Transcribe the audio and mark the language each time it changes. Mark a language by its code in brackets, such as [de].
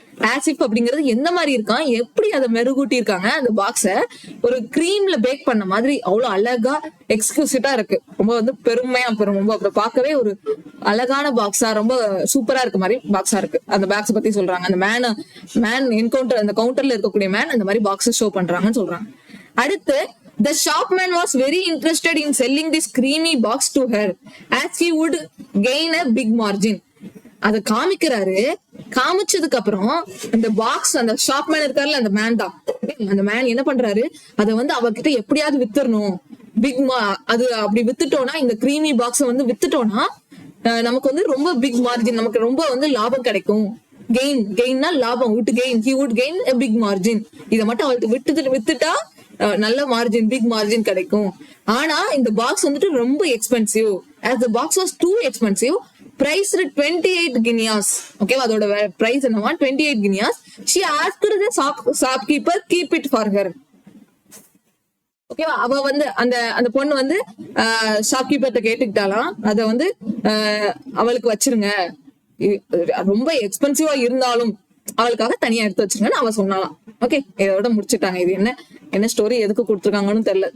[ta] ஆசிப் அப்படிங்கிறது எந்த மாதிரி இருக்கான், எப்படி அதை மெருகூட்டி இருக்காங்க அந்த பாக்ஸ ஒரு கிரீம்ல பேக் பண்ண மாதிரி அவ்வளவு அழகா எக்ஸ்க்ளூசிவா இருக்கு. ரொம்ப வந்து பெருமையா ரொம்ப அப்புறம் பார்க்கவே ஒரு அழகான பாக்ஸா, ரொம்ப சூப்பரா இருக்க மாதிரி பாக்ஸா இருக்கு. அந்த பாக்ஸ் பத்தி சொல்றாங்க. அந்த மேன் என்கவுண்டர், அந்த கவுண்டர்ல இருக்கக்கூடிய மேன் அந்த மாதிரி பாக்ஸ் ஷோ பண்றாங்கன்னு சொல்றாங்க. அடுத்து [en] the shopman was very interested in selling this creamy box to her as he would gain a big margin. [ta] அத காமிக்கிறாரு. காமிச்சதுக்கு அப்புறம் அந்த பாக்ஸ், அந்த ஷாப்மேன் இருக்காருல்ல, அந்த மேன் தான், அந்த மேன் என்ன பண்றாரு, அத வந்து அவகிட்ட எப்படியாவது வித்துறணும். அது அப்படி வித்துட்டோம்னா, இந்த கிரீமி பாக்ஸ் வந்து வித்துட்டோம்னா நமக்கு வந்து ரொம்ப பிக் மார்ஜின், நமக்கு ரொம்ப வந்து லாபம் கிடைக்கும். கெயின்னா லாபம், [en] he would gain a big margin. [ta] இதை மட்டும் அவளுக்கு வித்துட்டா நல்ல மார்ஜின், பிக் மார்ஜின் கிடைக்கும். ஆனா இந்த பாக்ஸ் வந்துட்டு ரொம்ப expensive. [en] as the box was too expensive, priced 28 guineas. [ta] ஓகேவா? அதோட பிரைஸ் என்னவா? [en] 28 guineas. she asked the shopkeeper keep it for her. [ta] ஓகேவா? அவ வந்து அந்த பொண்ணு வந்து ஷாப்கீப்பர்ட்ட கேட்டுக்கிட்டாலாம், அத வந்து அவளுக்கு வச்சிருங்க, ரொம்ப எக்ஸ்பென்சிவா இருந்தாலும் அவளுக்காக தனியா எடுத்து வச்சிருங்கன்னு அவ சொன்னாலாம். ஓகே, இதோட முடிச்சுட்டாங்க. இது என்ன ஸ்டோரி, எதுக்கு கொடுத்துருக்காங்கன்னு தெரியல.